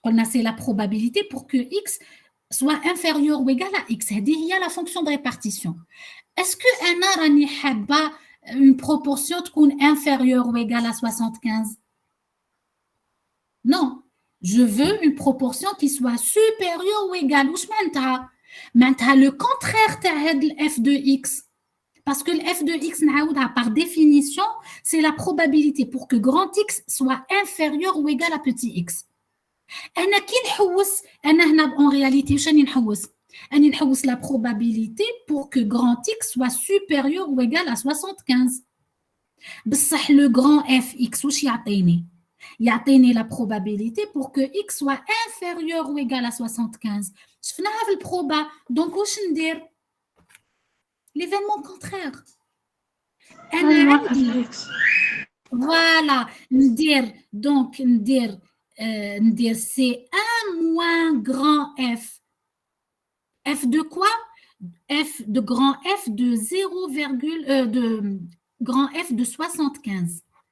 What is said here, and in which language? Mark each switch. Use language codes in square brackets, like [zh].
[fr] C'est la probabilité pour que x soit inférieur ou égal à x. Il y a la fonction de répartition. Est-ce que une proportion inférieure ou égale à 75? Non. Je veux une proportion qui soit supérieure ou égale. [ar] واش معناتها؟ معناتها [fr] le contraire [ar] تاع هاد ال [fr] f de x. Parce que le f de x [ar] نعاودها [fr] par définition, c'est la probabilité pour que grand x soit inférieur ou égal à petit x. [ar] أنا كي نحوس أنا هنا [fr] en réalité [ar] واش راني نحوس؟ راني نحوس [fr] la probabilité pour que grand x soit supérieur ou égal à 75. [ar] بصح [fr] le grand fx [ar] واش يعطيني؟ يعطيني [fr] la probabilité pour que x soit inférieur ou égal à 75. [ar] شفناها في البروبا. دونك واش ندير؟ [fr] l'événement contraire. [ar] أنا عندي [fr] voilà [ar] ندير [fr] donc [ar] ندير [fr] c'est 1 moins grand f. F de quoi? F de grand F de 0, de grand F de 75.